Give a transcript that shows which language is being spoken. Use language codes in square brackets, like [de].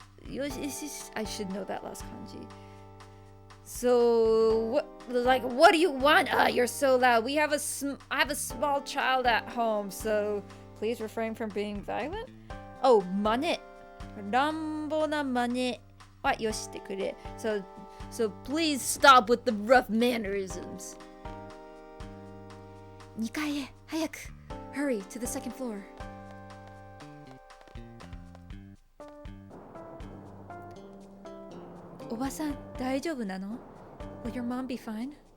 [en] I should know that last kanji. So, what do you want? You're so loud. I have a small child at home, so please refrain from being violent. Oh, mane. [ja] 乱暴な真似はよしてくれ. [en] So please stop with the rough mannerisms. [ja] 2階へ早く. [en] Hurry to the second floor. [ja] おばさん大丈夫なの? [en] Will your mom be fine?